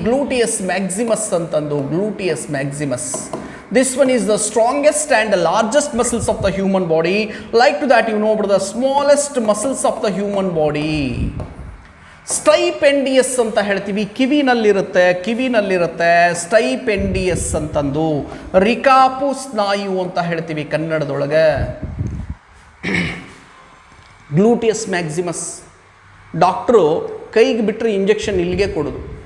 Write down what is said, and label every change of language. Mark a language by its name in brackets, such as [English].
[Kannada] ಗ್ಲೂಟಿಯಸ್ Maximus ಅಂತಂದು, ಗ್ಲೂಟಿಯಸ್ Maximus. [English] This one is the strongest and the largest muscles of the human body. Like to that, you know about the smallest muscles of the human body. [Kannada] ಸ್ಟೈಪೆಂಡಿಯಸ್ ಅಂತ ಹೇಳ್ತೀವಿ, ಕಿವಿನಲ್ಲಿರುತ್ತೆ ಸ್ಟೈಪೆಂಡಿಯಸ್ ಅಂತಂದು. ರಿಕಾಪು ಸ್ನಾಯು ಅಂತ ಹೇಳ್ತೀವಿ ಕನ್ನಡದೊಳಗೆ. ಗ್ಲೂಟಿಯಸ್ Maximus, doctor ಕೈಗೆ ಬಿಟ್ಟರೆ injection ಇಲ್ಲಿಗೆ ಕೊಡೋದು.